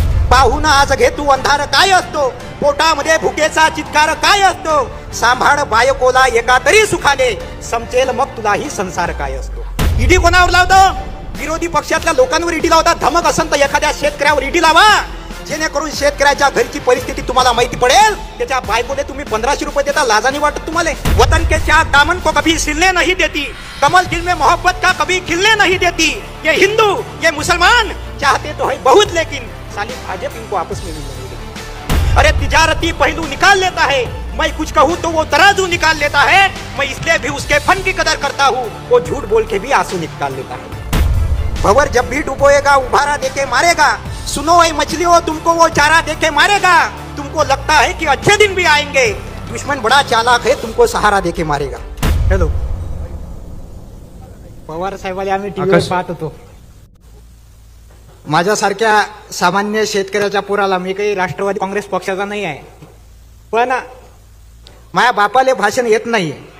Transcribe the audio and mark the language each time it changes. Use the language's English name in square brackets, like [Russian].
[Marathi] पाहून आज घे तू अंधार काय असतो, पोटामध्ये भुकेचा चित्कार काय असतो, सांभाळ बायकोला एका तरी सुखाने, समजेल मग तुलाही संसार काय असतो. ईडी कोणावर लावतो? विरोधी पक्षातल्या लोकांवर ईडी लावतात. धमक असेल तर एखाद्या शेतकऱ्यावर ईडी लावा, जेणेकरून शेतकऱ्याच्या घरची परिस्थिती तुम्हाला माहिती पडेल. त्याच्या बायकोने तुम्ही 1500 रुपये देता, लाजानी वाटत तुम्हाला? [Hindi] वतन के चार दामन को कभी सिलने नहीं देती, कमल दिल में मोहब्बत का कभी खिलने नहीं देती. ये हिंदू ये मुसलमान चाहते तो है बहुत, लेकिन साली भाजपा इनको आपस में नहीं देती. अरे तिजारती पहलू निकाल लेता है, मैं कुछ कहूँ तो वो तराजू निकाल लेता है. मैं इसलिए भी उसके फन की कदर करता हूँ, वो झूठ बोल के भी आंसू निकाल लेता है. भंवर जब भी डुबोएगा उभारा देके मारेगा, सुनो ऐ मछलियों तुमको वो चारा देके मारेगा. तुमको लगता है कि अच्छे दिन भी आएंगे, दुश्मन बड़ा चालाक है तुमको सहारा देके मारेगा. [Marathi] हॅलो पवार साहेबांनी आम्ही टीव्हीवर पाहत होतो. माझ्यासारख्या सामान्य शेतकऱ्याच्या पोराला, मी काही राष्ट्रवादी काँग्रेस पक्षाचा नाही आहे, पण माझ्या बापाले भाषण येत नाही.